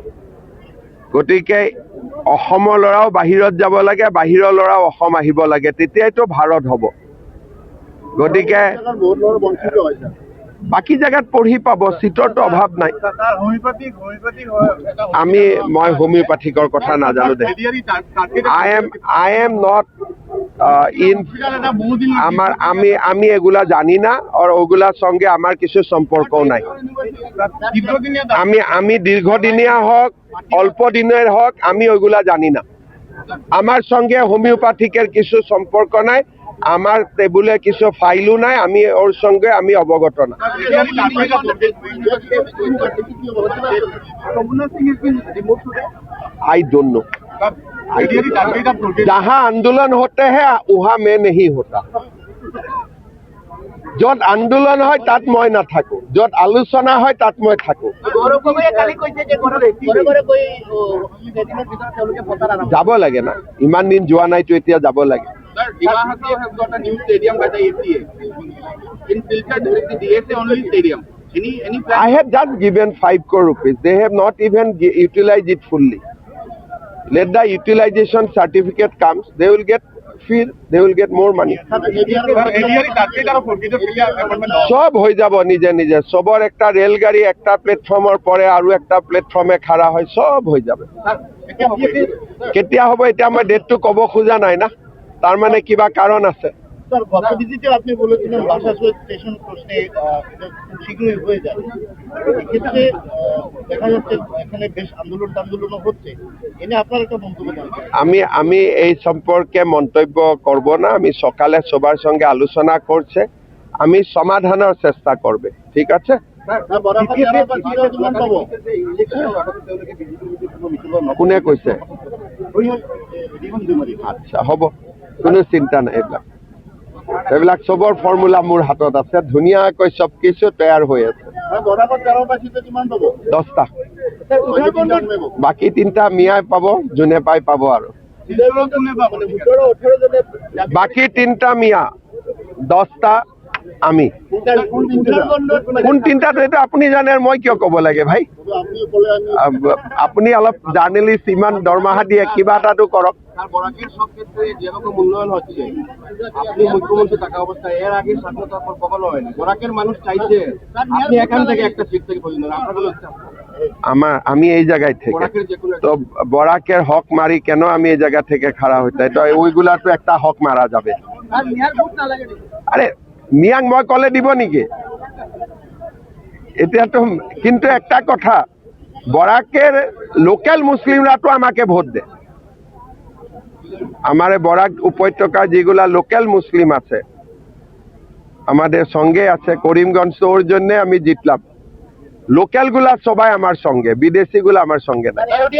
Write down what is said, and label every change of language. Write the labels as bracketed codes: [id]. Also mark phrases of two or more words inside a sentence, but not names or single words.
[as] গতিকে অসমৰ ল'ৰাও বাহিৰত যাব লাগে, বাহিৰৰ ল'ৰাও অসম আহিব লাগে, তেতিয়াইতো ভাৰত হ'ব। গতিকে বাকী জেগাত পঢ়ি পাব, চিটৰতো অভাৱ নাই। মই হোমিওপ্যাথিকৰ কথা নাজানো দে। [en] I am not in. [bn] আমি এগুলা জানি না, আর ওগুলার সঙ্গে আমার কিছু সম্পর্কও নাই। আমি দীর্ঘদিনীয়া হোক, অল্প দিনের হোক, আমি ওইগুলা জানি না। আমার সঙ্গে হোমিওপ্যাথিকের কিছু সম্পর্ক নাই, আমার টেবুলে কিছু ফাইলও নাই, আমি ওর সঙ্গে আমি অবগত না। [en] I don't know. [hi] जहाँ आंदोलन होते हैं वहाँ मैं नहीं होता। [as] য'ত আন্দোলন হয় তাত মই নাথাকো, য'ত আলোচনা হয় তাত মই থাকো। যাব লাগে না, ইমান দিন যোৱা নাইতো, এতিয়া যাব লাগে। [en] Sir, Diwahati has got a new stadium by the ACA. In Silchar, there is the DSA only stadium. Any plan? I have just given 5 crore rupees. They have not even utilized it fully. Let the utilization certificate comes, they will get fee, they will get more money. [bn] সব হয়ে যাব নিজে নিজে, সবর একটা রেলগাড়ি একটা প্ল্যাটফর্মের পরে আৰু একটা প্ল্যাটফর্মে খাড়া হয়, সব হয়ে যাবে। [as] কেতিয়া হ'ব এতিয়া মই ডেটটো ক'ব খোজা নাই না, তার মানে কিবা কারণ আছে। [bn] স্যার, গত ভিজিটে আপনি বলেছিলেন ভাষা স্টেশন প্রশ্নে শীঘ্রই হয়ে যাবে। এক্ষেত্রে দেখা যাচ্ছে এখানে বেশ আন্দোলন হচ্ছে, এনে আপনার একটা মন্তব্য জানতে। আমি এই সম্পর্কে মন্তব্য করব না। আমি সকালে সবার সঙ্গে আলোচনা করছে, আমি সমাধানের চেষ্টা করবে, ঠিক আছে? [as] কোনে কৈছে? আচ্ছা, হ'ব, কোনো চিন্তা নাই। এইবিলাক চবৰ ফৰ্মুলা মোৰ হাতত আছে, ধুনীয়াকৈ চব কিছু তৈয়াৰ হৈ আছে। 10টা, বাকী 3টা মিয়াই পাব, যোনে পাই পাব। আৰু বাকী 3টা মিয়া, 10টা আমি। কোন 3টাটো এইটো আপুনি জানে, মই কিয় ক'ব লাগে ভাই? আপুনি অলপ জাৰ্নেলিষ্ট, ইমান দৰমহা দিয়ে, কিবা এটাটো কৰক। [bn] বরাকের সব ক্ষেত্রে যেরকম উন্নয়ন হচ্ছে, আপনি মুখ্যমন্ত্রী থাকা অবস্থায় এর আগে স্বাধীনতার পর কখনো হয়নি। বরাকের মানুষ চাইছে আপনি এখান থেকে একটা সিট থেকে পর্যন্ত আমি এই জায়গায় থেকে তো বরাকের হক মারি কেন আমি এই জায়গা থেকে খাড়া হইতে, তো ওইগুলা তো একটা হক মারা যাবে। [as] আরে মিয়াং মই কলে দিব নেকি এতিয়াতো? [bn] কিন্তু একটা কথা, বরাকের লোকাল মুসলিমরা তো আমাকে ভোট দেয়। আমার বরাক উপত্যকা যেগুলা লোকাল মুসলিম আছে আমাদের সঙ্গে আছে, করিমগঞ্জ, ওর জন্য আমি জিতলাম। লোকাল গুলা সবাই আমার সঙ্গে, বিদেশি গুলা আমার সঙ্গে না।